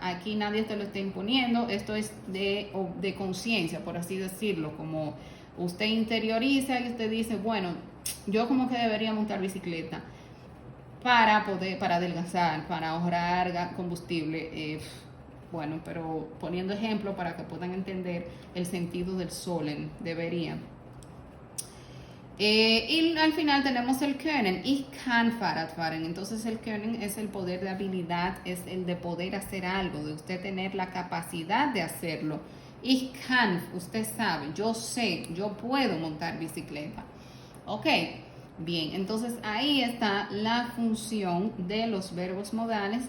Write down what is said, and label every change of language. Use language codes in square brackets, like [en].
[es] Aquí nadie te lo está imponiendo, esto es de conciencia, por así decirlo, como usted interioriza y usted dice, bueno, yo como que debería montar bicicleta para adelgazar, para ahorrar combustible, bueno, pero poniendo ejemplo para que puedan entender el sentido del sollen, debería. Y al final tenemos el Können, [de] ich kann Fahrrad fahren. [es] Entonces el Können es el poder de habilidad, es el de poder hacer algo, de usted tener la capacidad de hacerlo. [de] Ich kann, [es] usted sabe, yo sé, yo puedo montar bicicleta. Ok, bien, entonces ahí está la función de los verbos modales.